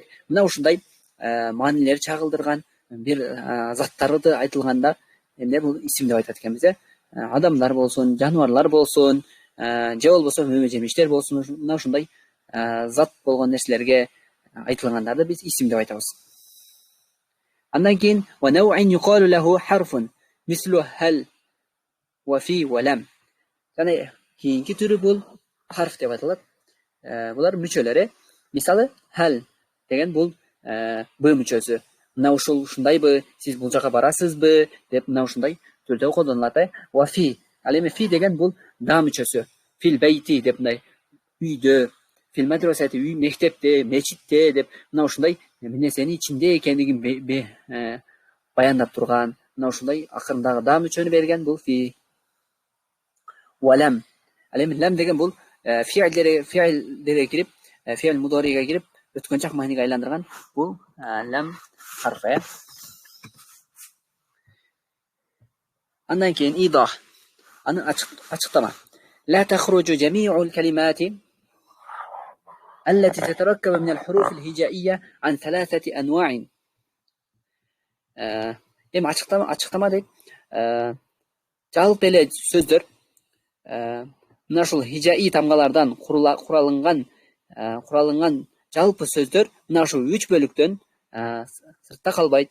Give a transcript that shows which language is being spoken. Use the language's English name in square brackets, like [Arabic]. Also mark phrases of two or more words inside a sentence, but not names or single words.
[Kyrgyz] Мына ушундай маанилер чагылдырган бир заттарды айтылганда эмне бул исим деп айтат экенбиз. Адамдар болсун, жаныбарлар болсун, же болбосо мөмө-жемиштер болсун, мына ушундай зат болгон нерселерге айтылгандарды биз исим деп айтабыз. Андан кийин [Arabic] ونوع يقال له حرف مثل هل وفي ولم. [Kyrgyz] Жана кийинки түрү бул харф деп айтылат. Булар мүчөлөрү. Мисалы хал деген бул б мүчөсү. Мына ушундайбы, сиз бул жака барасызбы деп мына ушундай түрдө колдонулат. [Arabic] وفي, [Kyrgyz] ал эми фи деген бул да мүчөсү. [Arabic] في البيت [Kyrgyz] деп мындай үйдө, [Arabic] في المدرسة [Kyrgyz] үй, мектепте, мечитте деп мына ушундай нерсенин ичинде экендигин баяндап турган, мына ушундай акырындагы да мүчөнү берген бул фи. [Arabic] ولم. [Kyrgyz] Ал эми лам деген бул фи'лдерге кирип, фи'л мудориге кирип, өткөн чак мааниге айландырган бул лам харфы. Андан кийин идах. Аны ачыктама. [Arabic] لا تخرج جميع الكلمات التي تتركب من الحروف الهجائية عن 3 أنواع. [Kyrgyz] ачыктама деп жалпы эле сөздөр мына ушул хижаий тамгалардан куралынган жалпы сөздөр мына ушул 3 бөлүктөн сыртта калбайт.